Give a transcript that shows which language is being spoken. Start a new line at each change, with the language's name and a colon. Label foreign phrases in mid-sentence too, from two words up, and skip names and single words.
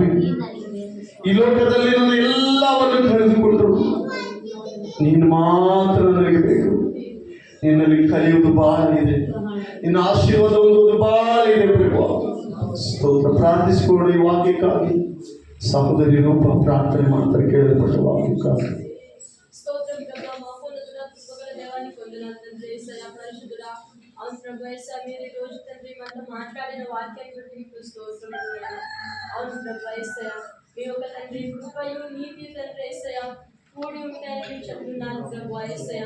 Kannada: ಈ ಲೋಕದಲ್ಲಿ ನನ್ನ ಎಲ್ಲವನ್ನು ಕಳೆದುಕೊಂಡ್ರು ನೀನು ಮಾತ್ರ ನನಗೆ ಬೇಕು. ನಿನ್ನಲ್ಲಿ ಕಲಿಯುವುದು ಬಹಳ ಇದೆ, ನಿನ್ನ ಆಶೀರ್ವಾದ ಹೊಂದುವುದು ಬಹಳ ಇದೆ ಪ್ರಭು. ಸ್ತೋತ್ರ. ಪ್ರಾರ್ಥಿಸಿಕೊಂಡು ಈ ವಾಕ್ಯಕ್ಕಾಗಿ ಸಹೋದರಿ ರೂಪ ಪ್ರಾರ್ಥನೆ ಮಾಡ್ತಾರೆ ಕೇಳಲ್ಪಟ್ಟ ವಾಕ್ಯಕ್ಕಾಗಿ.
Telugu: అవును ప్రభు యేసయ్యా, మీరు ఈ రోజు తండ్రి మనతో మాట్లాడిన వాక్యాన్ని బట్టి మీకు స్తోత్రములు. అవును ప్రభు యేసయ్యా, మీ యొక్క తండ్రి కృపయు నీతి తండ్రి యేసయ్యా కూడి ఉంటాయని మీరు చెప్తున్నాను ప్రభు యేసయ్యా.